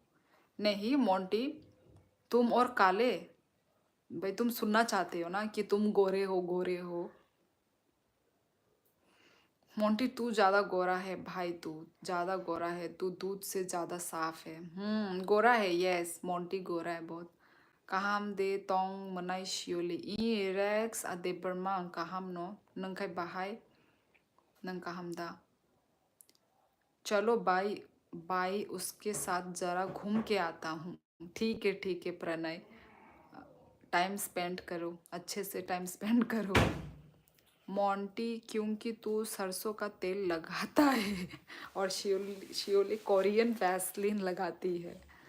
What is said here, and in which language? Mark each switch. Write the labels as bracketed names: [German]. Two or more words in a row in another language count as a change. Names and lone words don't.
[Hindi] नहीं मोंटी, तुम और काले, भाई तुम सुनना चाहते हो ना कि तुम गोरे हो गोरे हो। मोंटी तू ज़्यादा गोरा है भाई, तू ज़्यादा गोरा है, तू दूध से ज़्यादा साफ है। गोरा है, यस मोंटी गोरा है बहुत। [Kok Borok] kaham de tong manai shioli i rex ade bermang kaham no nangkai bahai nang kaham da। [Hindi] चलो बाई बाई, उसके साथ जरा घूम के आता हूँ। ठीक है प्रणय, [English] time spend [Hindi] करो, अच्छे से [English] time spend [Hindi] करो। मोंटी क्योंकि तू सरसों का तेल लगाता है और शियोली शियोली कोरियन वैसलीन लगाती है।